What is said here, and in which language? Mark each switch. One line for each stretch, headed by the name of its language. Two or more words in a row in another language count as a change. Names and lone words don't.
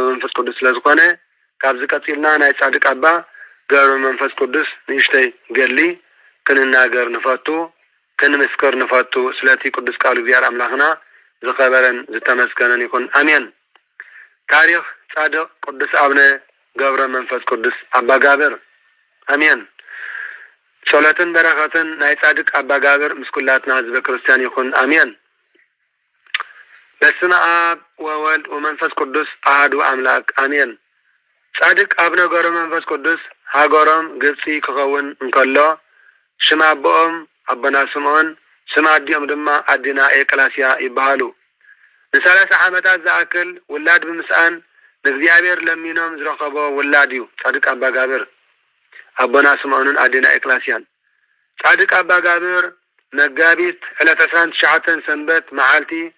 Tigrinya: መንፈስ ቅዱስ ስለዝኾነ ካብዚ ቀፂልና ናይ ጻድቅ አባ ገብረ መንፈስ ቅዱስ ንእሽተይ ገሊ ክንናገር ንፈቱ ክንምስክር ንፈቱ። ስለቲ ቅዱስ ቃሉ እግዚአብሔር አምላኽና ዝኸበረን ዝተመስገነን ይኹን። አሜን። ታሪክ ጻድቅ ቅዱስ አቡነ ገብረ መንፈስ ቅዱስ አባ ጋብር። አሜን። ጸሎትን በረከትን ናይ ጻድቅ አባ ጋብር ምስ ኩላትና ህዝበ ክርስቲያን ይኹን። አሜን።
Geez: በስመ አብ ወወልድ ወመንፈስ ቅዱስ አሐዱ አምላክ አሜን። ጻድቅ አቡነ ገብረ መንፈስ ቅዱስ
Tigrinya: ሃገሮም ግብፂ ክኸውን እንከሎ ሽም አቦኦም አቦና ስምዖን ስም አዲኦም ድማ አዲና ኤቅላስያ ይበሃሉ። ን30 ዓመታት ዝኣክል ውላድ ብምስአን ንእግዚአብሔር ለሚኖም ዝረኸቦ ውላድ እዩ ጻድቅ አባ ጋብር አቦና ስምዖንን አዲና ኤቅላስያን። ጻድቅ አባ ጋብር መጋቢት ዕለት 19 ሰንበት መዓልቲ